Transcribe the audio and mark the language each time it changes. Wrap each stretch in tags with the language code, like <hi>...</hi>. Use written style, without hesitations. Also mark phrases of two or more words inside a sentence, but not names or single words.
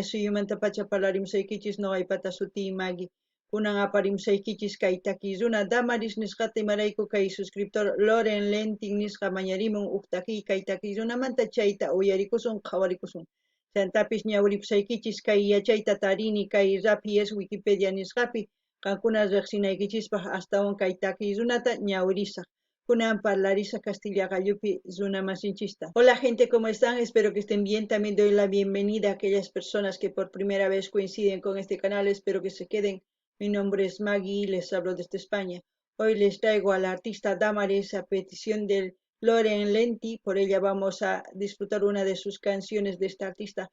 <qu>suyumanta pacha parlarimsaykichis noqaypata sutii Magui kunan aparimsaykichis kay taki runa Damaris nisqata imarayku kay suscriptor Loren Lentin nisqa mañarimun huk takiy kay taki runamanta chayta uyarikusun qhawarikusun chantapis ñawripusaykichis kay yachayta tarini kay Rapies Wikipedia nisqapi kankuna riqsinaykichispaq astawan kay taki runata ñawrisaq kunan parlarisa Castilla gallupi runa masinchista.</qu> <es>Hola gente, ¿cómo están? Espero que estén bien. También doy la bienvenida a aquellas personas que por primera vez coinciden con este canal. Espero que se queden. Mi nombre es Maggie y les hablo desde España. Hoy les traigo a la artista Damaris a petición del Loren Lenti. Por ella vamos a disfrutar una de sus canciones de esta artista.</es>